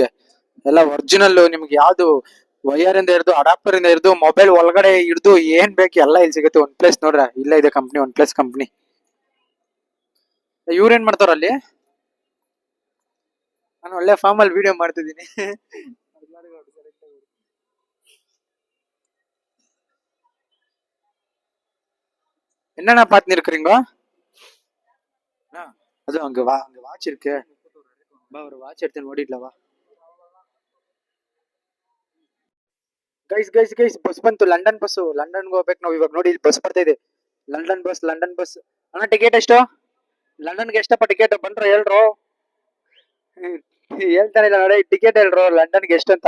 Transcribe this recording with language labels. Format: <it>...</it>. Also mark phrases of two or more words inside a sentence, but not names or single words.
<kn>ಎಲ್ಲ ಒರಿಜಿನಲ್. ನಿಮ್ಗೆ ಯಾವ್ದು ವೈರ್ ಇಂದ ಹಿಡಿದು ಅಡಾಪ್ಟರ್ ಇಂದ ಹಿಡಿದು ಮೊಬೈಲ್ ಒಳಗಡೆ ಹಿಡಿದು ಏನ್ ಬೇಕು ಎಲ್ಲ ಇಲ್ಲಿ ಸಿಗುತ್ತೆ. OnePlus ನೋಡ್ರ, ಇಲ್ಲ ಇದೆ ಕಂಪ್ನಿ, OnePlus ಕಂಪ್ನಿ. ಇವ್ರೇನ್ ಮಾಡ್ತಾರ ಅಲ್ಲಿ? ನಾನು ಒಳ್ಳೆ ಫಾರ್ಮ್ ಅಲ್ಲಿ ವಿಡಿಯೋ ಮಾಡ್ತಿದ್ದೀನಿ.</kn> <ta>என்னண்ணா பாத்துன்னு இருக்கிறீங்க? அது அங்க வாட்ச் இருக்கு. ஒரு வாட்ச் எடுத்து ஓடிடல வா.</ta> <kn>ಗೈಸ್ ಬಸ್ ಬಂತು. ಲಂಡನ್ ಬಸ್. ಲಂಡನ್ಗೆ ಹೋಗ್ಬೇಕು ನಾವು ಇವಾಗ. ನೋಡಿ ಬಸ್ ಬರ್ತಾ ಇದೆ. ಲಂಡನ್ ಬಸ್ ಅಣ್ಣ ಟಿಕೆಟ್ ಎಷ್ಟು? ಲಂಡನ್ಗೆ ಎಷ್ಟಪ್ಪ ಟಿಕೆಟ್? ಬಂದ್ರ ಹೇಳ್ರು. ಹೇಳ್ತಾನೆ ಇಲ್ಲ ನೋಡಿ, ಟಿಕೆಟ್ ಹೇಳ್ರು ಲಂಡನ್ಗೆ ಎಷ್ಟು ಅಂತ.</kn>